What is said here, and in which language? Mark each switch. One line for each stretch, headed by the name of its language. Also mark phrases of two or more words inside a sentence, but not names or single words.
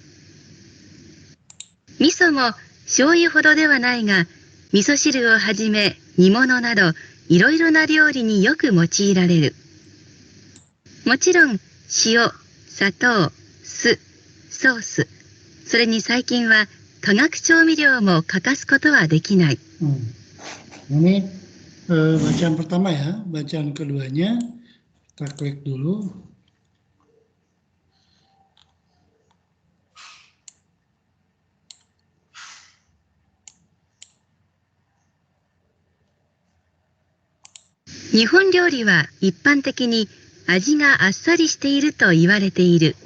Japanese: 味噌も醤油ほどではないが、味噌汁をはじめ煮物などいろいろな料理によく用いられる。もちろん塩、砂糖、酢、ソース、それに最近は化学調味料も欠かすことはできない。
Indonesian: Ini bacaan pertama ya, bacaan keduanya kita klik dulu.
Japanese: Nihon料理は一般的に味があっさりしていると言われている。